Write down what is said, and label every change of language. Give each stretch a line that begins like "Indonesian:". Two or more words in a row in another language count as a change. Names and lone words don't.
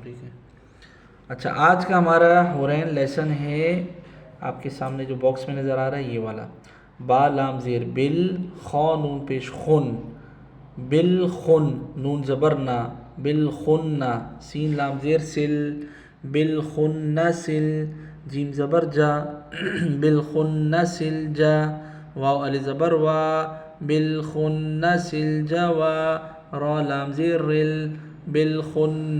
Urdu: ٹھیک ہے. اچھا آج کا ہمارا ہو رہا ہے لیسن ہے آپ کے سامنے جو باکس میں نظر آ رہا ہے یہ والا. با لام زیر بل، خا نون پیش خن، بالخن نون زبر نا، بالخن سین لام زیر سل، بالخن سل جیم زبر جا، بالخن سل جا، واو علی زبر وا، بالخن سل جوا، را لام زیر رل، بالخن